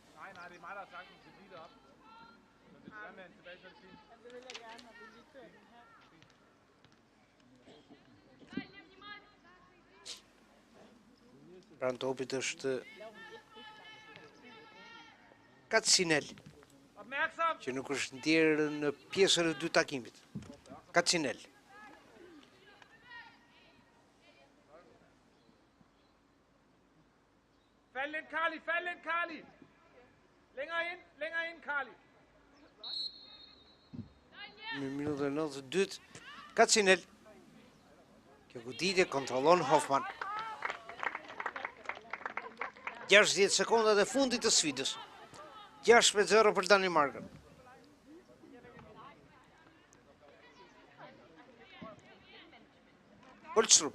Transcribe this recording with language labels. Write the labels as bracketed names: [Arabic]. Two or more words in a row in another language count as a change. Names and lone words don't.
[Albanian] Pranë topit është Katsinel, që nuk është ndjerë në pjesën e 2 takimit. Katsinel. [Danish] Fald ind, Carli. Længere ind, Carli. [Albanian] Në minutën 92, Katsinel. Kjo goditje kontrollon Hoffman. 60 sekondat e fundit të sfidës. 6-0 për Danimarkën. Kolstrup.